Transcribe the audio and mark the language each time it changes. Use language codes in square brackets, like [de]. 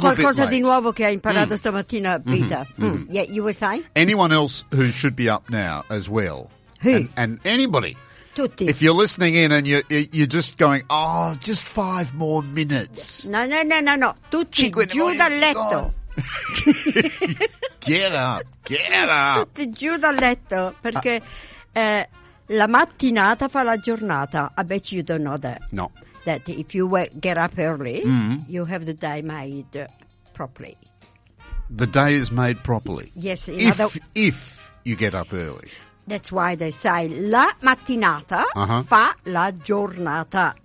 [it] Questo è qualcosa di nuovo che hai imparato stamattina, Peter. [en] Yeah, you were saying? Anyone else who should be up now as well. Who? And anybody. [it] tutti. [en] If you're listening in and you're just going, oh, just five more minutes. [it] No. Tutti giù dal letto. [en] Get up. [it] Tutti giù dal letto, perché la mattinata fa la giornata. [en] I bet you don't know that. No. That if you get up early, you have the day made properly. The day is made properly. Yes. If you get up early. That's why they say [it] la mattinata fa la giornata.